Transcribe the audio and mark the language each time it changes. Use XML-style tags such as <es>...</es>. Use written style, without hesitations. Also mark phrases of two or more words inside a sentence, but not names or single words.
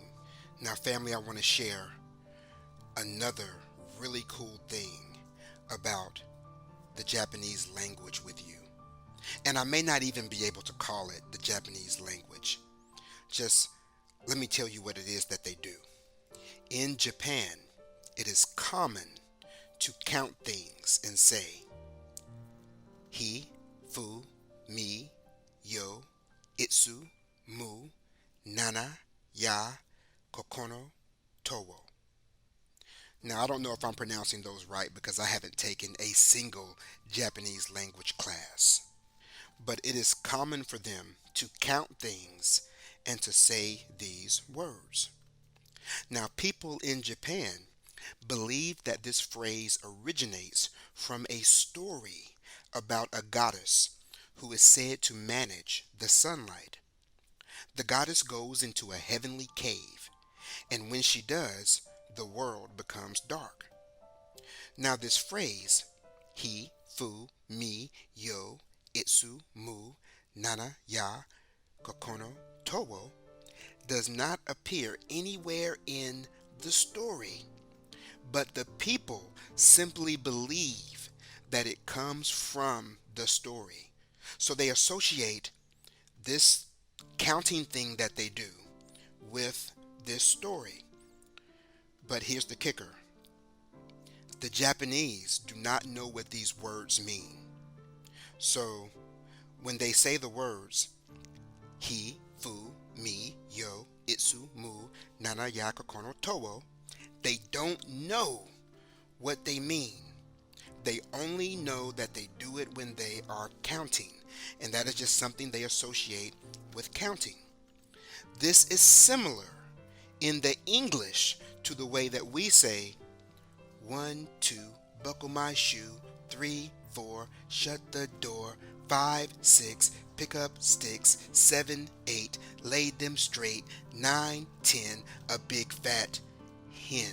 <en>Now family, I want to share another really cool thing about the Japanese language with you. And I may not even be able to call it the Japanese language. Just let me tell you what it is that they do. In Japan, it is common to count things and say hi,</en> <ja>ふ、み、よ、いつ、む、なな、や、ここの、とを.</ja> <en>Now, I don't know if I'm pronouncing those right because I haven't taken a single Japanese language class. But it is common for them to count things and to say these words. Now, people in Japan believe that this phrase originates from a story about a goddess who is said to manage the sunlight. The goddess goes into a heavenly cave, and when she does, the world becomes dark. Now, this phrase, hi,</en> <ja>ふ、み、よ、いつ、む、なな、や、ここの、とを,</ja> <en>does not appear anywhere in the story, but the people simply believe that it comes from the story. So they associate this counting thing that they do with this story. But here's the kicker. The Japanese do not know what these words mean. So when they say the words hi,</en> <ja>ふ、み、よ、いつ、む、なな、や、ここの、とを,</ja> <en>They don't know what they mean. They only know that they do it when they are counting, and that is just something they associate with counting. This is similar in the English to the way that we say 1, 2, buckle my shoe, 3, 4, shut the door, 5, 6, pick up sticks, 7, 8, lay them straight, 9, 10, a big fat hen.</en>